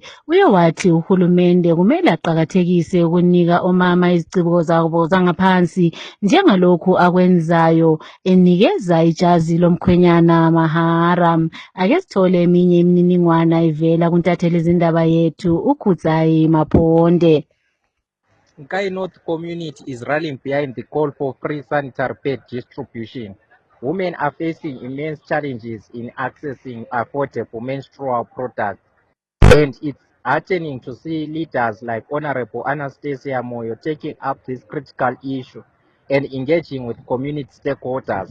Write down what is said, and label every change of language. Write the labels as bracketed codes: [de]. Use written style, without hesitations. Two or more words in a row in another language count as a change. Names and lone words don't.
[nd] Uye wathi uhulumende kumele aqhakathekise ukunika omama izigciko zabo zangaphansi njengalokhu akwenzayo enikeza ijazi lomkhwenyana mahara. Ake sithole eminye imininingwana ivela kuntatheli izindaba yethu uKhutsai Maponde. [en] Nkai North community is rallying behind the call for free sanitary pad distribution. Women are facing immense challenges in accessing affordable menstrual products, and it's heartening to see leaders like Honorable Anastasia Moyo taking up this critical issue and engaging with community stakeholders.